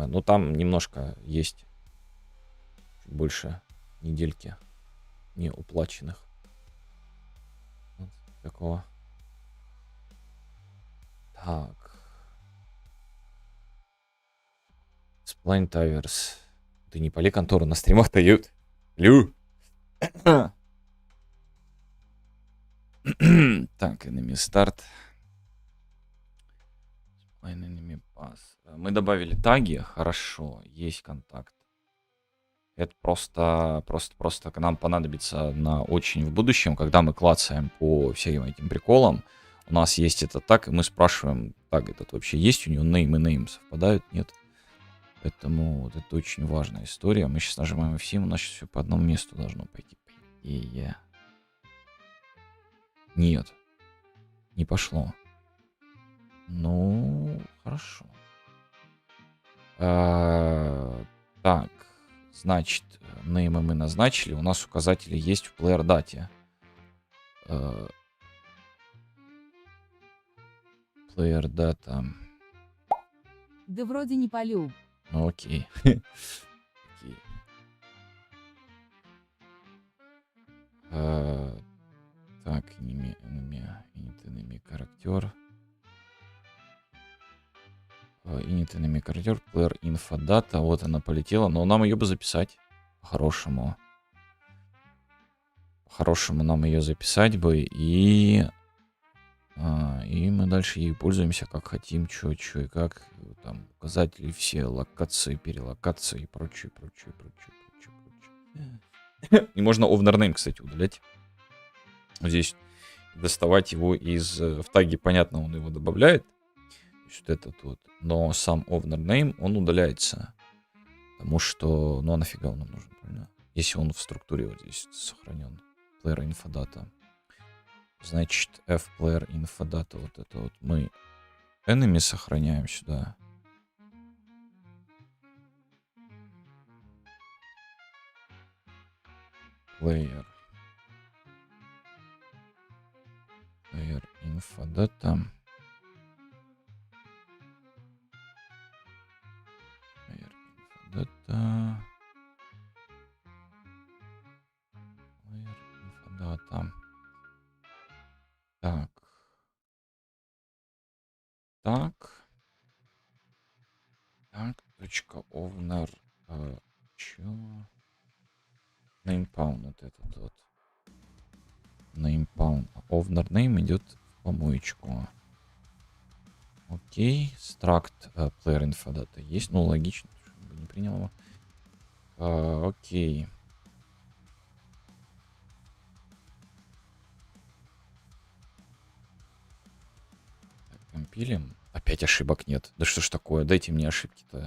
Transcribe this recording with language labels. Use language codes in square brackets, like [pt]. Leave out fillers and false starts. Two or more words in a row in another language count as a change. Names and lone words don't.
[ru] Ну, там немножко есть чуть больше недельки неуплаченных. Вот такого. Так. [en] Spline Towers. [ru] Ты не пали контору, на стримах дают. Лю. Так, [en] enemy start. Spline enemy pass. [ru] Мы добавили таги, хорошо, есть контакт. Это просто к нам понадобится на очень в будущем, когда мы клацаем по всем этим приколам. У нас есть это так, и мы спрашиваем, так, этот вообще есть у него name и name совпадают? Нет. Поэтому вот это очень важная история. Мы сейчас нажимаем F7, у нас сейчас все по одному месту должно пойти. По идее. Нет. Не пошло. Ну, хорошо. Так, значит, name мы назначили. У нас указатели есть в player дате. [en] Player data. [ru] Да вроде не полю. Ну окей. Окей. Так, [en] enemy character. Enemy character, player info data. [ru] Вот она полетела, но нам ее бы записать. По-хорошему. По-хорошему нам ее записать бы, и мы дальше ей пользуемся как хотим, чё и как. Там указатели все, локации, перелокации и прочее. И можно overname, кстати, удалять. Вот здесь доставать его из... В таге, понятно, он его добавляет. То есть вот этот вот. Но сам overname, он удаляется. Потому что... Ну, а нафига он нам нужен, правильно? Если он в структуре вот здесь сохранен. [en] Player info data. Значит, fplayer info data. [ru] Вот это вот мы enemy сохраняем сюда. [en] Player info data. Player info data. Player info data. [ru] Так. Точка owner. Чё? Namepound вот этот вот. Namepound. [en] Owner name [ru] идет в помоечку. [en] Окей. Struct player info data есть. [ru] Ну, логично, чтобы не принял его. Окей. Так, компилим. Опять ошибок нет. Да что ж такое? Дайте мне ошибки-то.